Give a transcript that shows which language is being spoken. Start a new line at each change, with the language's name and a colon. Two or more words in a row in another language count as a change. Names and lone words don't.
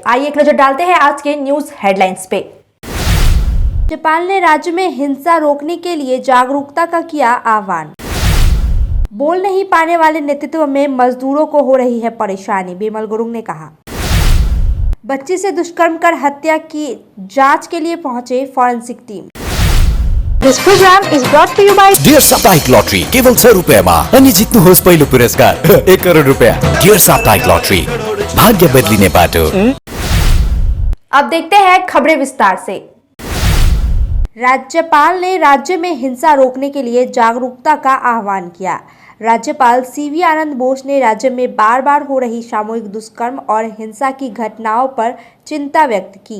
Hindi: आइए एक नजर डालते हैं आज के न्यूज हेडलाइंस पे। राज्यपाल ने राज्य में हिंसा रोकने के लिए जागरूकता का किया आह्वान। बोल नहीं पाने वाले नेतृत्व में मजदूरों को हो रही है परेशानी, बिमल गुरुंग ने कहा। बच्ची से दुष्कर्म कर हत्या की जांच के लिए पहुंचे फॉरेंसिक टीम।
English: This program is brought to you by
Nepali: डियर साप्ताहिक लॉटरी केवल 100 रुपैयाँमा अनि जित्नुहोस् पहिलो पुरस्कार 1 करोड रुपैयाँ। डियर साप्ताहिक लॉटरी, भाग्य बदलिने बाटो।
Hindi: अब देखते हैं खबरें विस्तार से। राज्यपाल ने राज्य में हिंसा रोकने के लिए जागरूकता का आह्वान किया। राज्यपाल सीवी आनंद बोस ने राज्य में बार बार हो रही सामूहिक दुष्कर्म और हिंसा की घटनाओं पर चिंता व्यक्त की।